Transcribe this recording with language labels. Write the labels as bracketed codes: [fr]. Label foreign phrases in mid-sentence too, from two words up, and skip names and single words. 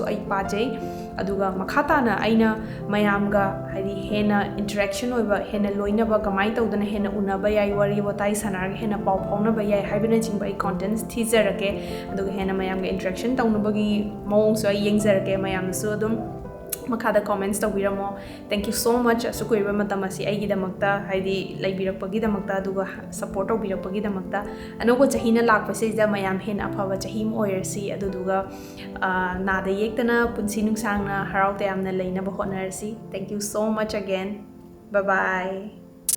[mni] ai pajai aduga makhatana aina mayamga haidi hena interaction oiba hena loinaba kamai tawdana hena unaba yai wari watai sanarga hena paw phaunaba yai haibana chingba ai contents thijarake aduga hena mayamga interaction tawnabagi mawongsu ai yengjarake mayamsu adum makhada comments tawbiramo [en] thank you so much [mni] asukuiba matamasi aigi damakta haidi laibirakpagi damakta aduga support tawbirakpagi damakta anoba chahina lakpasida mayam hen afaba chahim oyersi aduduga nada yektana punsi nungsangna harau tayamna leinaba hotnarsi [en] thank you so much again bye bye